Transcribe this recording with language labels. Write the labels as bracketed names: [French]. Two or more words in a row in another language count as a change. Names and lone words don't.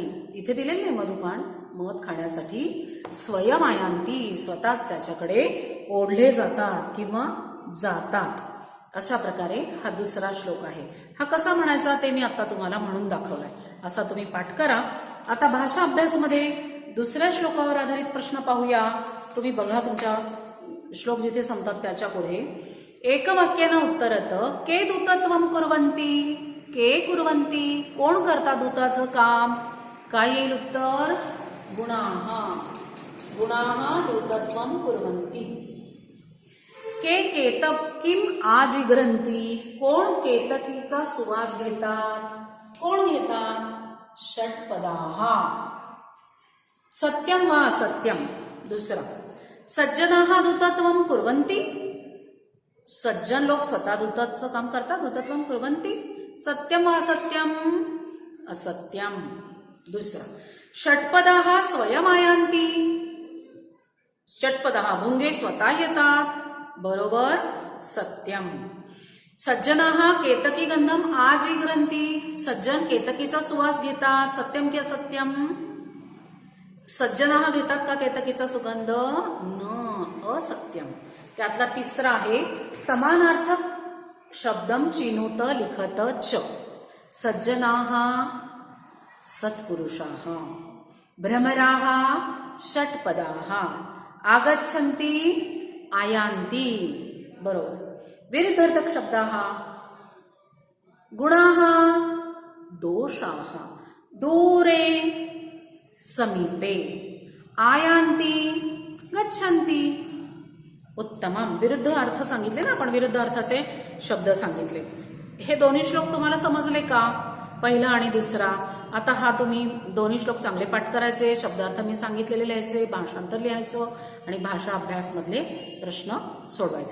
[Marathi] इथे दिलेले नाही मधुपान, मध खाण्यासाठी स्वयमायांती स्वतःच त्याच्याकडे ओढले जातात किंवा जातात. अशा प्रकारे हा दुसरा श्लोक आहे. हा कसा म्हणायचा ते मी आता तुम्हाला म्हणून दाखवलाय. असा तुम्ही पाठ करा. आता भाषा अभ्यासमध्ये दुसऱ्या श्लोकावर आधारित प्रश्न पाहूया. तुम्ही बघा तुमच्या श्लोक जिथे संपतात त्याच्या पुढे [Sanskrit] एकवाक्यानं उत्तरत के दूतत्वं कुर्वन्ति. के कुर्वन्ति [Marathi] कोण करता दूताचं काम? काय येईल उत्तर? [Sanskrit] गुणाः. गुणाः दूतत्वं कुर्वन्ति. के केतकीं आजिघ्रन्ति. [Marathi] कोण केतकीचा सुवास घेतात? कोण घेतात? [Sanskrit] षट्पदाः. सत्यम वा असत्यम. दुसरा सज्जनाः दूतत्वं कुर्वन्ति. [Marathi] सज्जन लोक स्वतः दूताचं काम करतात. [Sanskrit] दूतत्वं कुर्वन्ति. सत्यम वा असत्यम. असत्यम. दुसरा षट्पदाः स्वयमायांती. [Marathi] षट्पदाः भुंगे स्वतः येतात. बरोबर सत्यम. [Sanskrit] सज्जनाः केतकी गंधम आजिघ्रन्ति. [Marathi] सज्जन केतकीचा सुवास घेतात. सत्यम की असत्यम? सज्जनाः घेतात का केतकीचा सुगंध? [Sanskrit] न, असत्यम. [Marathi] त्यातला तिसरा आहे [Sanskrit] समानार्थक शब्दम चिनुत लिखत च. सज्जनाः सत्पुरुषाः भ्रमराः षट्पदाः आगच्छन्ति आयान्ति. [Marathi] बरोबर. [Sanskrit] विरुद्धार्थक शब्दाः गुणाः दोषाः दूरे समीपे आयान्ति गच्छन्ति. उत्तमम. [Marathi] विरुद्ध अर्थ सांगितले ना आपण, विरुद्ध अर्थाचे शब्द सांगितले. हे दोन्ही श्लोक तुम्हाला समजले का? पहिला आणि दुसरा. आता हा तुम्ही दोन्ही श्लोक चांगले पाठ करायचे, शब्दार्थ मी सांगितलेले लिहायचे, भाषांतर लिहायचं आणि भाषा अभ्यास मधले प्रश्न सोडवायचे.